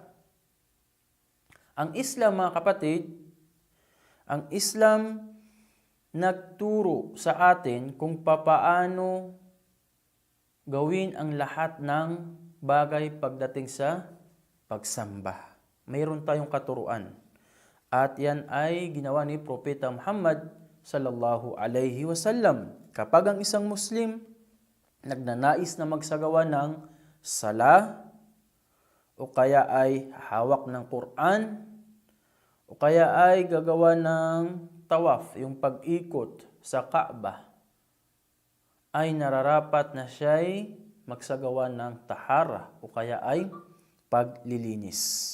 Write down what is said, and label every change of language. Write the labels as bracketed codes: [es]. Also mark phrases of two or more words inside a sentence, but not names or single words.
[tl] Ang Islam, mga kapatid, ang Islam nagturo sa atin kung papaano gawin ang lahat ng bagay pagdating sa pagsamba. Mayroon tayong katuruan. At yan ay ginawa ni Propeta Muhammad [ar] صلى الله عليه وسلم. [tl] Kapag ang isang Muslim nagnanais na magsagawa ng sala, o kaya ay hawak ng Quran, o kaya ay gagawa ng tawaf, yung pag-ikot sa Kaaba, ay nararapat na siya'y magsagawa ng tahara o kaya ay paglilinis.